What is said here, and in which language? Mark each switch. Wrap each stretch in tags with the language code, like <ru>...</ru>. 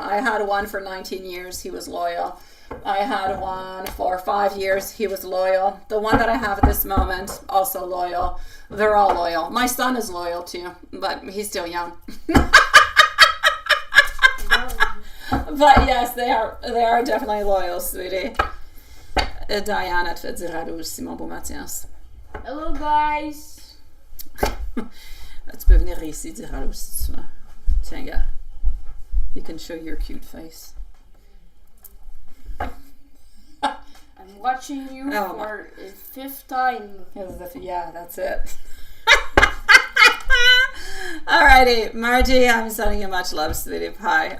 <en>I had one for 19 years. He was loyal. I had one for 5 years. He was loyal. The one that I have at this moment, also loyal. They're all loyal. My son is loyal too, but he's still young. But yes, they are definitely loyal, sweetie.</en> <fr>Diana te fait dire allô aussi, mon beau Mathias.</fr> <en>Hello, guys.</en> <fr>Tu peux venir ici dire allô si tu veux. Tiens, gars.</fr> <en>You can show your cute face. I'm watching you for a 5th time. Yeah, that's it. Alrighty, Margie, I'm sending you much love, sweetie pie.</en>